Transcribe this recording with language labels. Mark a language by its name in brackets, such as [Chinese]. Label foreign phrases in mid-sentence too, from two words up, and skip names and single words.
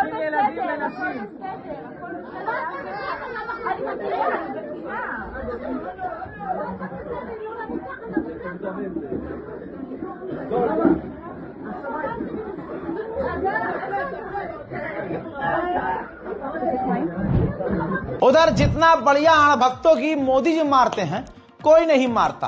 [Hebrew] ילדים בסדר, הכל ונשים. בסדר, הכל בסדר. אני מכירה, אני מכירה. [Hindi] उधर जितना बढ़िया अणभक्तों की मोदी जी मारते हैं कोई नहीं मारता।